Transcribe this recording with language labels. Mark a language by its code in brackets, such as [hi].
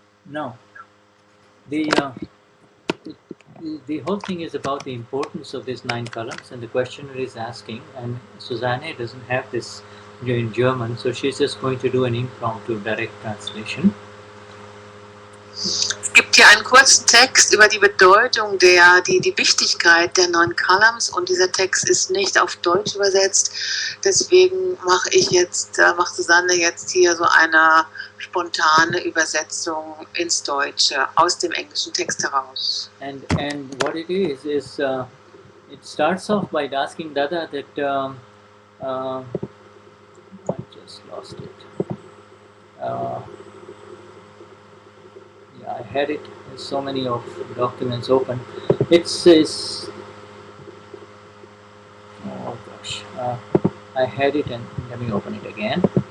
[en] Now, the whole thing is about the importance of these 9 columns, and the questioner is asking, and Susanne doesn't have this in German, so she's just going to do an impromptu direct translation. [de] Es gibt hier einen kurzen Text über die Bedeutung die Wichtigkeit der 9 Columns, und dieser Text ist nicht auf Deutsch übersetzt, deswegen macht Susanne jetzt hier so eine spontane Übersetzung ins Deutsche aus dem englischen Text heraus. [en] And what it is it starts off by asking Dada that I just lost it. Yeah, I had it. There's so many of documents open. It says, oh gosh, I had it, and let me open it again.